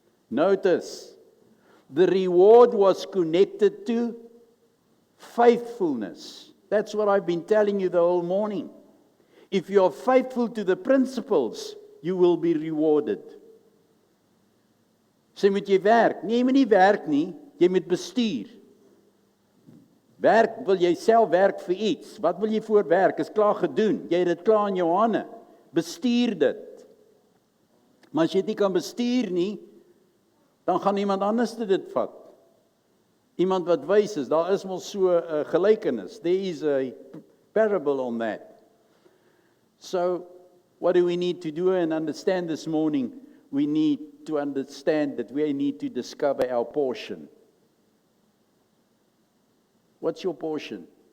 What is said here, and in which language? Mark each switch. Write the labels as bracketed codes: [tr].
[en] Notice, the reward was connected to faithfulness. That's what I've been telling you the whole morning. If you are faithful to the principles, you will be rewarded. [af] Sê moet jy werk? Nee, jy moet nie werk nie, jy moet bestuur. Werk, wil jy self werk vir iets? Wat wil jy voor werk? Is klaar gedoen. Jy het dit klaar in jou hande. Bestuur dit. Maar as jy dit nie kan bestuur nie, dan gaan iemand anders dit vat. Iemand wat wys is, daar is mos so 'n gelykenis. [en] There is a parable on that. So, what do we need to do and understand this morning? We need to understand that we need to discover our portion. What's your portion?